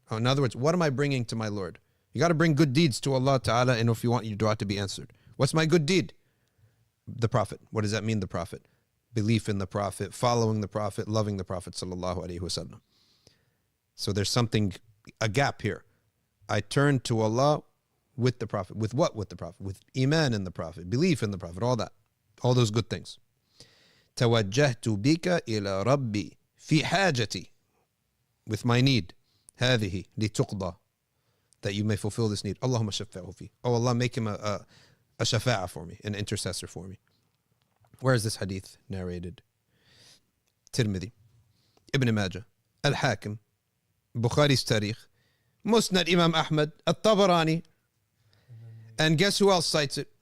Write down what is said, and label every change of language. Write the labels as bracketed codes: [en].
[en] In other words, what am I bringing to my Lord? You got to bring good deeds to Allah Ta'ala, and if you want your dua to be answered. What's my good deed? The Prophet. What does that mean, the Prophet? Belief in the Prophet, following the Prophet, loving the Prophet Sallallahu Alaihi Wasallam. So there's a gap here. I turn to Allah with the Prophet. With what with the Prophet? With Iman in the Prophet, belief in the Prophet, all that. All those good things. [ar] توجهت بك إلى ربي في حاجتي. [en] With my need. [ar] هذه لتقضى. [en] That you may fulfill this need. [ar] Allahumma shaffa'hu fi. [en] Oh Allah, make him a shafa'ah for me, an intercessor for me. Where is this hadith narrated? Tirmidhi, Ibn Majah, Al-Hakim, Bukhari's Tarikh, Musnad Imam Ahmad, At-Tabarani, and guess who else cites it?